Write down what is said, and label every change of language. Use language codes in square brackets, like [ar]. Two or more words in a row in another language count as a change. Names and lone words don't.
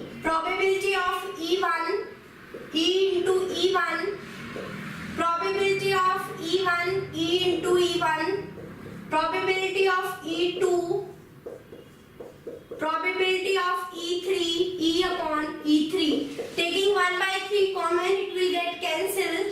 [en] Probability of E1, E into E1. Probability of E1, E into E1. Probability of E2. Probability of E3, E upon E3. Taking 1 by 3 common, it will get cancelled.